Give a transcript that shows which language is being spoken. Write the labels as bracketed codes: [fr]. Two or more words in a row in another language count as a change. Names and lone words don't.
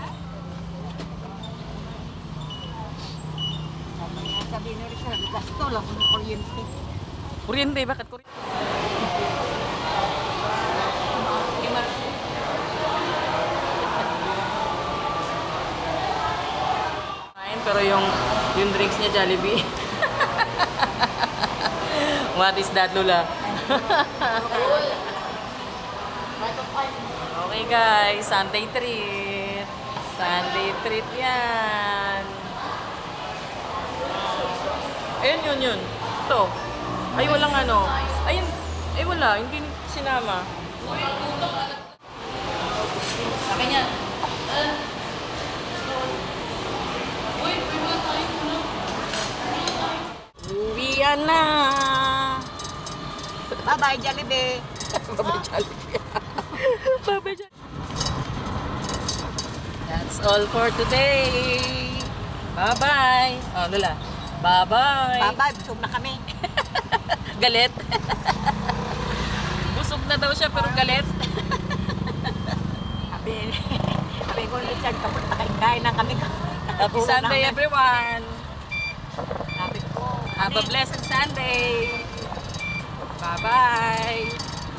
[tl] Sabi na rin siya, gasto lang ng kuryente. Kuryente? Bakit kuryente? Pero yung drinks niya Jollibee. [en] What is that, Lula? Okay guys, Sunday treat. Sunday treat [tl] yan. Ayun, yun. Ito. Ay, walang ano. Ayun. Ay, wala. Hindi sinama. Akin yan. Uwian na. [en] Bye-bye, Jollibee. Bye-bye, Jollibee. Bye-bye, Jollibee. That's all for today. Bye-bye. Oh, Lula. Bye-bye. Bye-bye, [tl] busog na kami. Galit. Busog na daw siya pero galit. Sabi ko, Richard, kapag kain na kami. [en] Happy Sunday, everyone. [tl] Sabi ko, [en] Have a blessed Sunday. Bye-bye.